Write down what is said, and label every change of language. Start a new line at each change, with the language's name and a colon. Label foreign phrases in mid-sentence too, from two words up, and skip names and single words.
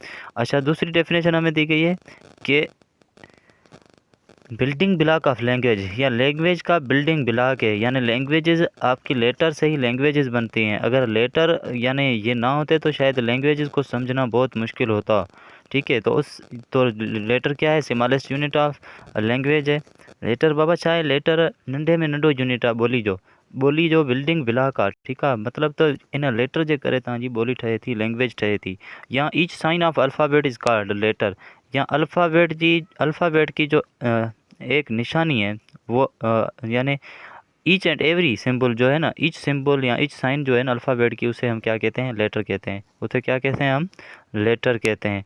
Urdu: اچھا، دوسری ڈیفینیشن ہمیں دی گئی ہے کہ
English: building block of language,
Urdu: یا لینگویج کا
English: building block
Urdu: ہے، یعنی لینگویجز آپ کی لیٹر سے ہی لینگویجز بنتی ہیں. اگر لیٹر یعنی یہ نہ ہوتے تو شاید لینگویجز کو سمجھنا بہت مشکل ہوتا. ٹھیک ہے، تو لیٹر کیا ہے?
English: smallest unit of language है लेटर।
Sindhi: बाबा चाहे लेटर नंढे में नंढो यूनिट आ बोली जो
English: building block
Sindhi: आ,
Urdu: ٹھیک ہے,
Sindhi: मतलब तो इन लेटर जे करे तव्हांजी ॿोली ठहे थी, लैंग्वेज ठहे थी।
Urdu: या
English: each sign of alphabet is called letter,
Urdu: یا الفابیٹ کی جو ایک نشانی ہے وہ یعنی
English: each and every symbol
Urdu: جو ہے نا,
English: each symbol
Urdu: یا
English: each sign
Urdu: جو ہے نا الفابیٹ کی، اسے ہم کیا کہتے ہیں? لیٹر کہتے ہیں۔ اسے کیا کہتے ہیں؟ ہم لیٹر کہتے ہیں.